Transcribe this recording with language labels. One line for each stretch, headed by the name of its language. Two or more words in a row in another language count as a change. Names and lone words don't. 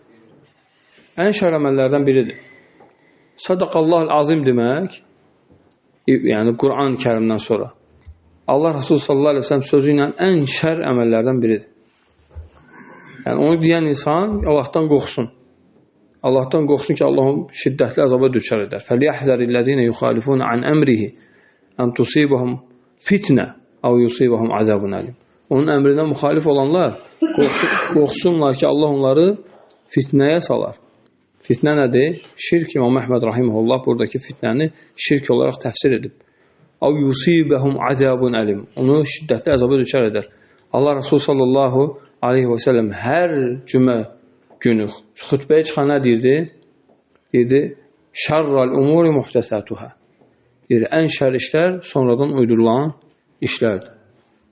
Azerbaijani: Ən şər əməllərdən biridir.
Arabic: صدق الله العظيم
Azerbaijani: demək, yəni Quran-ı Kərimdən sonra Allah Rasulü
Arabic: صلى الله عليه وسلم
Azerbaijani: sözü ilə ən şər əməllərdən biridir. Yəni, onu deyən insan Allahdan qorxsun. Allahdan qorxsun ki, Allahın şiddətli əzaba düşər edər.
Arabic: فَلْيَحْذَرِ الَّذِينَ يُخَالِفُونَ عَنْ أَمْرِهِ أَنْ تُصِيبَهُمْ فِتْنَةٌ أَوْ يُصِيبَهُمْ عَذَابٌ أَلِيمٌ.
Azerbaijani: Onun əmrinə müxalif olanlar qorxsunlar ki, Allah onları fitnəyə salar. Fitnə nədir? Şirk. İmam Əhməd rahimehullah buradakı fitnəni şirk olaraq təfsir edib.
Arabic: أَوْ يُصِيبَهُمْ عَذَابٌ أَلِيمٌ.
Azerbaijani: Onu şiddətli əzaba düşər edər. Allah Rasulü
Arabic: صلى الله عليه وسلم
Azerbaijani: hər cümə günü xütbəyə çıxan nə deyirdi? Deyirdi,
Arabic: شر الأمور محدثاتها.
Azerbaijani: Deyir, ən şər işlər sonradan uydurulan işlərdir.